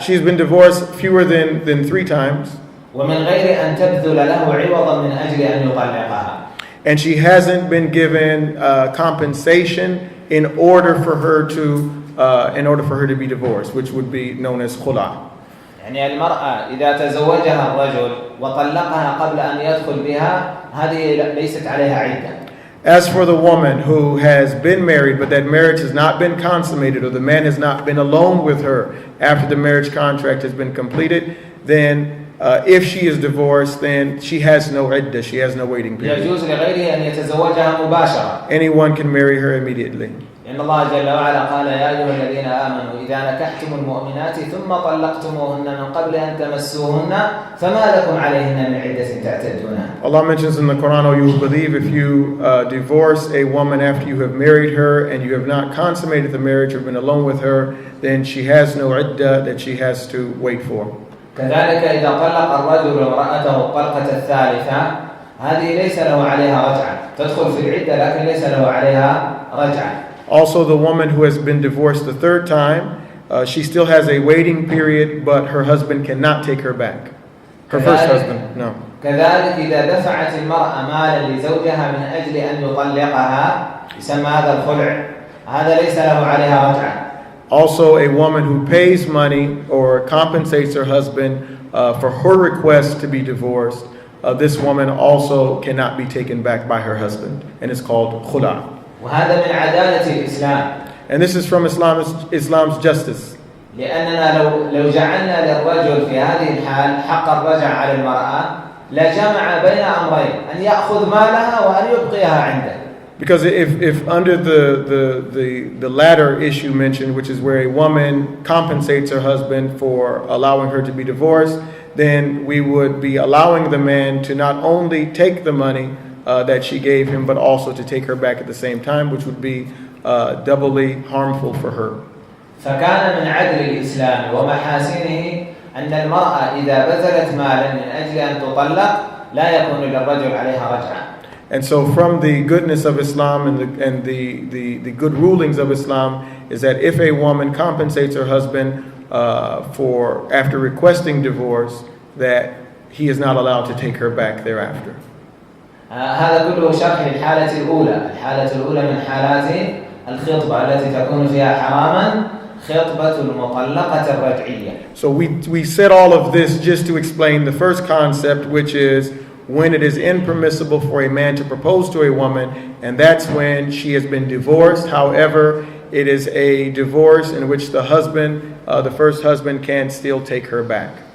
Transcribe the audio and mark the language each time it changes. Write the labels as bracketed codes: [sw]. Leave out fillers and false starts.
[en] She's been divorced fewer than 3 times. [ar] ومن غير أن تبذل له عوضا من أجل أن يطلقها. [en] And she hasn't been given compensation in order for her to be divorced, which would be known as khula. [ar] يعني المرأة إذا تزوجها الرجل وطلقها قبل أن يدخل بها هذه ليست عليها عدة. [en] As for the woman who has been married, but that marriage has not been consummated, or the man has not been alone with her after the marriage contract has been completed, then if she is divorced, then she has no iddah, she has no waiting period. [ar] يجوز لغيره أن يتزوجها مباشرة. [en] Anyone can marry her immediately. [ar] إن الله جل وعلا قال يا أيها الذين آمنوا إذا نكحتم المؤمنات ثم طلقتموهن من قبل أن تمسوهن فما لكم عليهن من عدة تعتدونها. [en] Allah mentions in the Quran, "O you who believe, if you divorce a woman after you have married her and you have not consummated the marriage or been alone with her, then she has no iddah that she has to wait for." [ar] كذلك إذا طلق الرجل امرأته الطلقة الثالثة هذه ليس له عليها رجعة، تدخل في العدة لكن ليس له عليها رجعة. [en] Also, the woman who has been divorced the 3rd time, she still has a waiting period, but her husband cannot take her back. Her first husband, no. [ar] كذلك إذا دفعت المرأة مالا لزوجها من أجل أن يطلقها يسمى هذا الخلع، هذا ليس له عليها رجعة. [en] Also, a woman who pays money or compensates her husband for her request to be divorced, this woman also cannot be taken back by her husband, and it's called khula. [ar] وهذا من عدالة الإسلام. [en] And this is from Islam's justice. [ar] لأننا لو جعلنا للرجل في هذه الحال حق الرجعة على المرأة لجمع بين أمرين، أن يأخذ مالها وأن يبقيها عنده. [en] Because if under the latter issue mentioned, which is where a woman compensates her husband for allowing her to be divorced, then we would be allowing the man to not only take the money that she gave him, but also to take her back at the same time, which would be doubly harmful for her. [ar] فكان من عدل الإسلام ومحاسنه أن المرأة إذا بذلت مالا من أجل أن تطلق لا يكون للرجل عليها رجعة. [en] And so from the goodness of Islam and the good rulings of Islam is that if a woman compensates her husband for after requesting divorce, that he is not allowed to take her back thereafter. [ar] هذا كله شرح الحالة الأولى. الحالة الأولى من حالات الخطبة التي تكون فيها حراما خطبة المطلقة الرجعية. [en] So we said all of this just to explain the first concept, which is when it is impermissible for a man to propose to a woman, and that's when she has been divorced. However, it is a divorce in which the husband, the first husband, can still take her back.